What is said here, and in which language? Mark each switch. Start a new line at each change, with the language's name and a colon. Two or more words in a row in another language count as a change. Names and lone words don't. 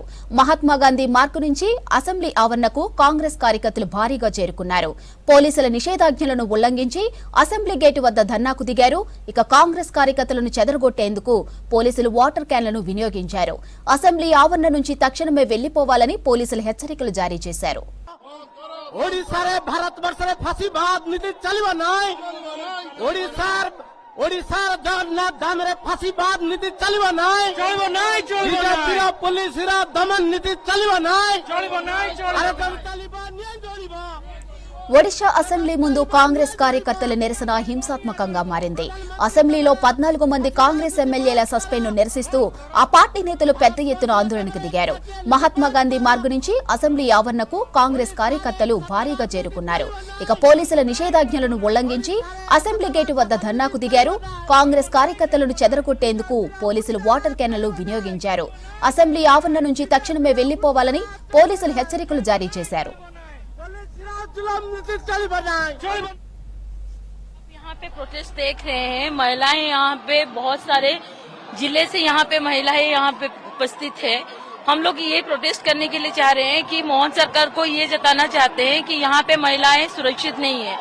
Telugu: మహాత్మా గాంధీ మార్గ్ నుంచి అసెంబ్లీ ఆవరణకు కాంగ్రెస్ కార్యకర్తలు భారీగా చేరుకున్నారు. పోలీసుల నిషేధాజ్ఞలను ఉల్లంఘించి అసెంబ్లీ గేటు వద్ద ధర్నాకు దిగారు. ఇక కాంగ్రెస్ కార్యకర్తలను చెదరగొట్టేందుకు పోలీసులు వాటర్ క్యాన్లను వినియోగించారు. అసెంబ్లీ ఆవరణ నుంచి తక్షణమే వెళ్లిపోవాలని పోలీసులు హెచ్చరికలు జారీ చేశారు.
Odia: ଓଡ଼ିଶାରେ ଭାରତବର୍ଷରେ ଫାସୀବାଦ ନୀତି ଚାଲିବ ନାହିଁ ଓଡ଼ିଶାର ଜଗନ୍ନାଥ ଧାମରେ ଫାସୀବାଦ ନୀତି ଚାଲିବ ନାହିଁ ବିଜେପିର ପୁଲିସର ଦମନ ନୀତି ଚାଲିବ ନାହିଁ ତାଲିବାନ ନ୍ୟାୟ ଯୋଡ଼ିବା.
Telugu: ఒడిషా అసెంబ్లీ ముందు కాంగ్రెస్ కార్యకర్తల నిరసన హింసాత్మకంగా మారింది. అసెంబ్లీలో 14 మంది కాంగ్రెస్ ఎమ్మెల్యేల సస్పెండ్ ను నిరసిస్తూ ఆ పార్టీ నేతలు పెద్ద ఎత్తున ఆందోళనకు దిగారు. మహాత్మా గాంధీ మార్గ్ నుంచి అసెంబ్లీ ఆవరణకు కాంగ్రెస్ కార్యకర్తలు భారీగా చేరుకున్నారు. ఇక పోలీసుల నిషేధాజ్ఞలను ఉల్లంఘించి అసెంబ్లీ గేటు వద్ద ధర్నాకు దిగారు. కాంగ్రెస్ కార్యకర్తలను చెదరగొట్టేందుకు పోలీసులు వాటర్ క్యాన్లు వినియోగించారు. అసెంబ్లీ ఆవరణ నుంచి తక్షణమే వెళ్లిపోవాలని పోలీసులు హెచ్చరికలు జారీ చేశారు.
Hindi: यहाँ पे प्रोटेस्ट देख रहे हैं. महिलाएं यहाँ पे बहुत सारे जिले से यहाँ पे महिलाएं यहाँ पे उपस्थित है. हम लोग ये प्रोटेस्ट करने के लिए चाह रहे हैं कि मोहन सरकार को ये जताना चाहते हैं कि यहाँ पे महिलाएं सुरक्षित नहीं है.